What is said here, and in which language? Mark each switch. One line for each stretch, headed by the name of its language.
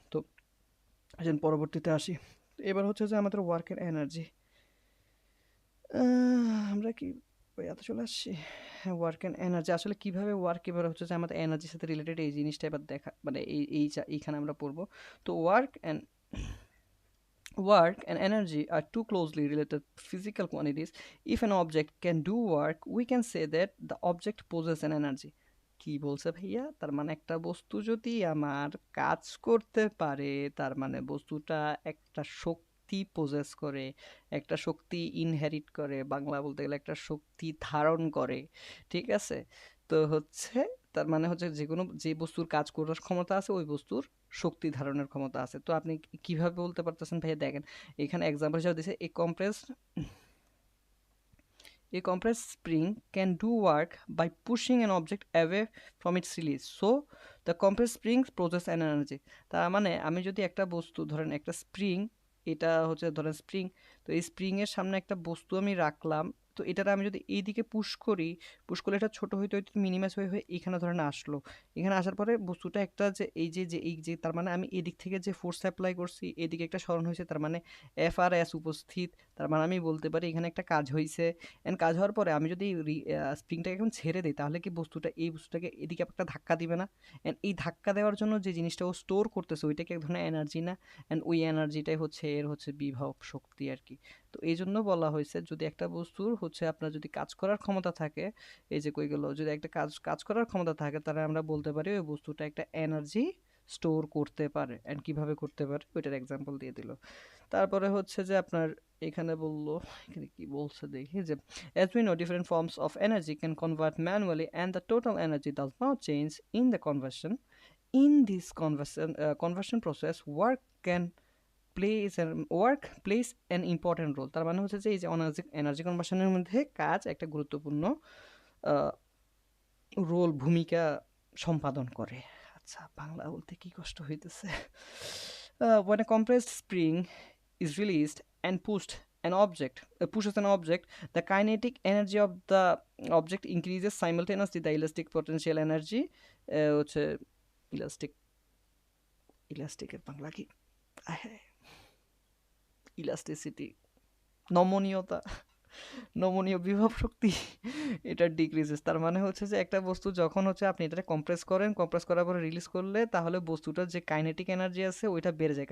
Bangla: তো আসেন পরবর্তীতে আসি, এবার হচ্ছে যে আমাদের ওয়ার্কের এনার্জি, আমরা কি এত চলে আসছি? হ্যাঁ, ওয়ার্ক অ্যান্ড এনার্জি আসলে কিভাবে ওয়ার্ক এবার হচ্ছে যে আমাদের এনার্জির সাথে রিলেটেড এই জিনিসটা এবার দেখা মানে এইখানে আমরা পড়বো।
English: তো work and energy are too closely related physical quantities. If an object can do work, we can say that the object possesses an energy.
Bangla: কি বলছে ভাইয়া? তার মানে একটা বস্তু যদি আমার কাজ করতে পারে, তার মানে বস্তুটা একটা শক্তি possess করে, একটা শক্তি ইনহেরিট করে, বাংলা বলতে গেলে একটা শক্তি ধারণ করে, ঠিক আছে? তো হচ্ছে তার মানে হচ্ছে যেকোনো যে বস্তুর কাজ করার ক্ষমতা আছে ওই বস্তুর শক্তি ধারণের ক্ষমতা আছে। তো আপনি কিভাবে বলতে পারতেছেন ভাইয়া? দেখেন এখানে এক্সাম্পল হিসেবে দিছে
English: a compressed spring can do work by pushing an object away from its release, so the compressed spring possesses an energy.
Bangla: তার মানে আমি যদি একটা বস্তু ধরেন একটা স্প্রিং, এটা হচ্ছে ধরেন স্প্রিং, তো এই স্প্রিং এর সামনে একটা বস্তু আমি রাখলাম, তো এটার আমি যদি এইদিকে পুশ করি, পুশ করলে এটা ছোট হইতে হইতে মিনিমাইজ হয়ে হয়ে এখানে ধরেন আসলো, এখানে আসার পরে বস্তুটা একটা যে এই যে তার মানে আমি এদিক থেকে যে ফোর্স অ্যাপ্লাই করছি এদিকে একটা সরণ হয়েছে, তার মানে এফ আর এস উপস্থিত, তার মানে আমি বলতে পারি এখানে একটা কাজ হয়েছে। এন্ড কাজ হওয়ার পরে আমি যদি স্প্রিংটাকে এখন ছেড়ে দিই তাহলে কি বস্তুটা এই বস্তুটাকে এদিকে একটা ধাক্কা দিবে না? এন্ড এই ধাক্কা দেওয়ার জন্য যে জিনিসটা ও স্টোর করতেছে ওইটাকে এক ধরনের এনার্জি না? এন্ড ওই এনার্জিটাই হচ্ছে এর হচ্ছে বিভব শক্তি আর কি। তো এই জন্য বলা হয়েছে যদি একটা বস্তুর হচ্ছে আপনার যদি কাজ করার ক্ষমতা থাকে, এই যে কই গেল, যদি একটা কাজ কাজ করার ক্ষমতা থাকে তাহলে আমরা বলতে পারি ওই বস্তুটা একটা এনার্জি স্টোর করতে পারে। এন্ড কিভাবে করতে পারে ওইটার এক্সাম্পল দিয়ে দিল। তারপরে হচ্ছে যে আপনার এখানে বললো, এখানে কি বলছে দেখি যে
English: as we know different forms of energy can convert manually and the total energy does not change in the conversion. In this conversion process work plays an important role.
Bangla: তার মানে হচ্ছে যে এই যে এনার্জি কনভার্সনের মধ্যে কাজ একটা গুরুত্বপূর্ণ রোল ভূমিকা সম্পাদন করে। আচ্ছা বাংলা বলতে কি কষ্ট হইতেছে।
English: When a compressed spring is released and pushes an object, the kinetic energy of the object increases simultaneously. The elastic potential energy
Bangla: হচ্ছে ইলাস্টিক ইলাস্টিকের বাংলা কি? ইলাস্টিসিটি, নমনীয়তা, নমনীয় বিভব শক্তি, এটা ডিক্রিজেস। তার মানে হচ্ছে যে একটা বস্তু যখন হচ্ছে আপনি এটা কম্প্রেস করেন, কম্প্রেস করার পরে রিলিজ করলে তাহলে বস্তুটার যে কাইনেটিক এনার্জি আছে ওইটা বেড়ে যায়।